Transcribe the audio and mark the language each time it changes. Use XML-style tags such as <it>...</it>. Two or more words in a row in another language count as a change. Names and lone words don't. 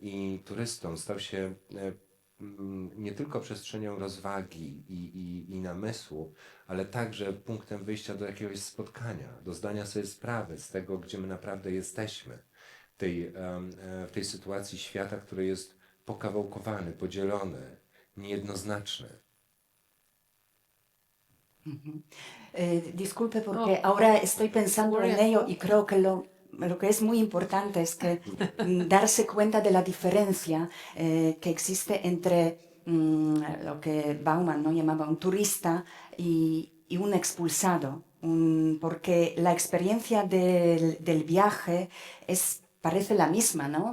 <pl>i turystą stał się nie tylko przestrzenią rozwagi i namysłu, ale także punktem wyjścia do jakiegoś spotkania, do zdania sobie sprawy z tego, gdzie my naprawdę jesteśmy, w tej sytuacji świata, który jest pokawałkowany, podzielony, niejednoznaczny.</pl> <es>Disculpe porque ahora estoy pensando en ello y creo que lo que es muy importante es que darse cuenta de la diferencia que existe entre lo que Bauman, ¿no?, llamaba un turista y un expulsado, porque la experiencia del viaje parece la misma, ¿no?</es>